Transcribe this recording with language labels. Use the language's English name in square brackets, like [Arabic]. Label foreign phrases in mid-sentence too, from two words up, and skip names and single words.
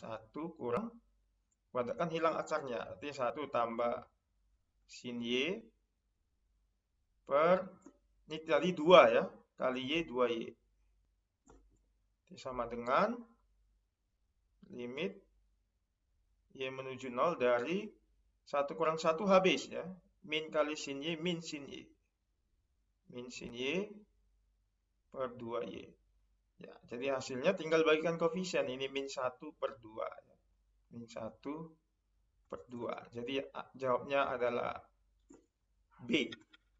[Indonesian] 1 kurang kuadratkan, hilang akarnya. Berarti 1 tambah sin Y per, ini tadi 2, ya. Kali Y, 2Y. Ini sama dengan limit Y menuju 0 dari 1 kurang 1 habis, ya. Min kali sin Y, min sin Y. Min sin Y per 2Y. Ya, jadi hasilnya tinggal bagikan koefisien. Ini min 1 per 2. Ya. Min 1 per 2. Jadi jawabnya adalah B.